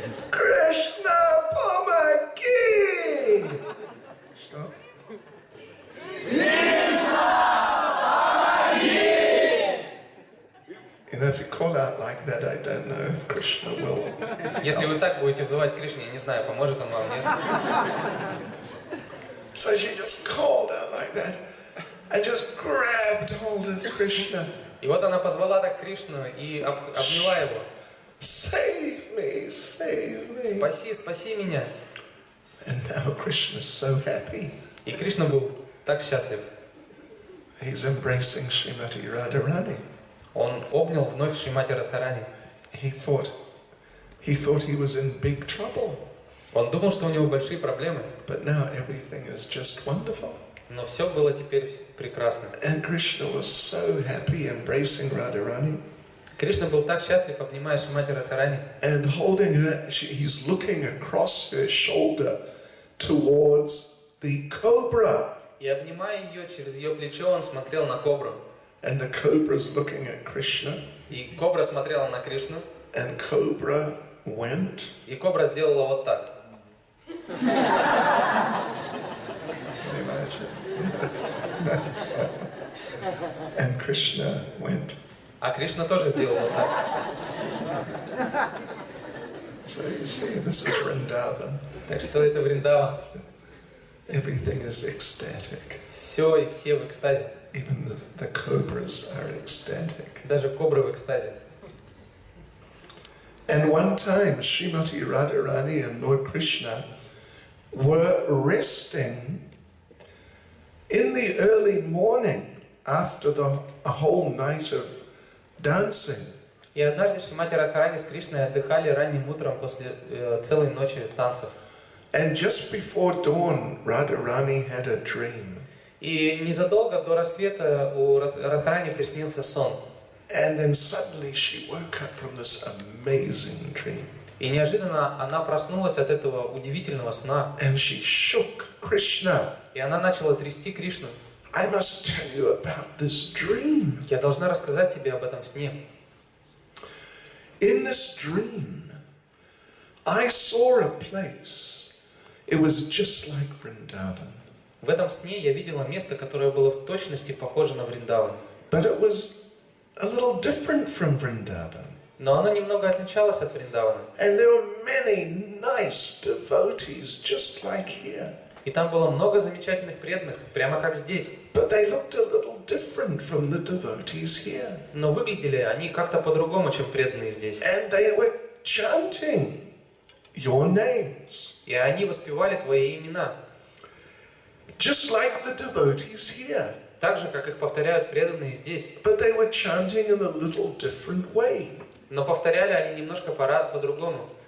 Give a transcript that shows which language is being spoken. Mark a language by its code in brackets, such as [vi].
[ru] Krishna, помоги! [en] Stop. You know, if you call out like that, I don't know if Krishna will. [ru] Если вы так будете взывать Кришне, я не знаю, поможет он вам, нет? [en] So she just called out like that and just grabbed hold of Krishna. [ru] И вот она позвала так Кришну и обняла его. [en] Save me, save me. [ru] Спаси, спаси меня. [en] And now Krishna's so happy. [ru] И Кришна был так счастлив. [en] He's embracing Srimati Radharani. [ru] Он обнял вновь Шримати Радхарани. [en] He thought he was in big trouble. [ru] Он думал, что у него большие проблемы. [en] But now everything is just wonderful. [ru] Но все было теперь прекрасно. [en] And Krishna was so happy embracing Radharani. [ru] Кришна был так счастлив, обнимая Шримати Радхарани. [en] And holding her, he's looking across her shoulder towards the cobra. [ru] И обнимая ее через ее плечо, он смотрел на кобру. [en] And the cobra's looking at Krishna. [ru] И кобра смотрела на Кришну. [en] And cobra went. [ru] И кобра сделала вот так. [en] And Krishna went. [ru] А Кришна тоже сделал вот так. [en] So you see, this is Vrindavan. [ru] Так что это Вриндаван. [en] Everything is ecstatic. [ru] Все и все в экстазе. [en] Even the cobras are ecstatic. [ru] Даже кобры в экстазе. [en] And one time, Srimati Radharani and Lord Krishna were resting in the early morning after a whole night of dancing. [ru] И однажды Шримати Радхарани с Кришной отдыхали ранним утром после целой ночи танцев. [en] And just before dawn, Radharani had a dream. [ru] И незадолго до рассвета у Радхарани приснился сон. [en] And then suddenly she woke up from this amazing dream. [ru] И неожиданно она проснулась от этого удивительного сна. [en] And she shook Krishna. [ru] И она начала трясти Кришну. [en] I must tell you about this dream. [ru] Я должна рассказать тебе об этом сне. [en] In this dream, I saw a place. It was just like Vrindavan. [ru] В этом сне я видела место, которое было в точности похоже на Вриндаван. [en] But it was a little different from Vrindavan. [ru] Но оно немного отличалось от Вриндавана. [en] And there were many nice devotees just like here. [ru] И там было много замечательных преданных, прямо как здесь. [en] But they looked a little different from the devotees here. [ru] Но выглядели они как-то по-другому, чем преданные здесь. [en] And they were chanting your names. [ru] И они воспевали твои имена. [en] Just like the devotees here. [ru] Так же, как их повторяют преданные здесь. [en] But they were chanting in a little different way. [ru] Но повторяли они немножко по-другому.